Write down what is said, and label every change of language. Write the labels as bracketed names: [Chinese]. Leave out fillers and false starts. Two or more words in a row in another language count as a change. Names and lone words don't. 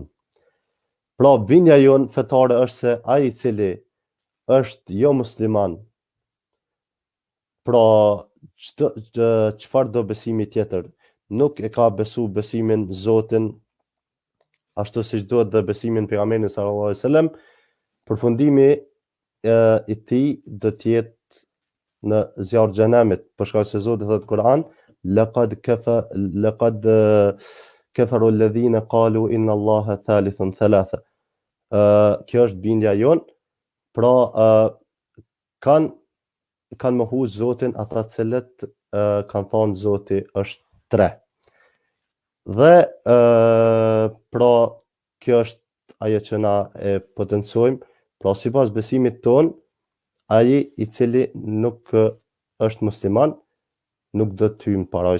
[Albanian] Pra bindja jonë fetare është se ai i cili është jo musliman, pra çfarë do besimi tjetër, nuk e ka besu besimin Zotin ashtu siç duhet dhe besimin pejgamberin [Arabic] صلى الله عليه وسلم, [Albanian] përfundimi i tij do të jetë në zjarr xhenemit, për shkak se Zoti thotë në Kur'an, [Arabic] لقد كفروا الذين قالوا إن الله ثالث ثلاثة. [Albanian] Kjo është bindja jonë, pra kanë mohu Zotin ata cilët kanë thonë Zoti është 3. Dhe pra kjo është ajo që na e potencojmë, pra sipas besimit ton, ai i cili nuk është musliman nuk do të hyjë në parajs.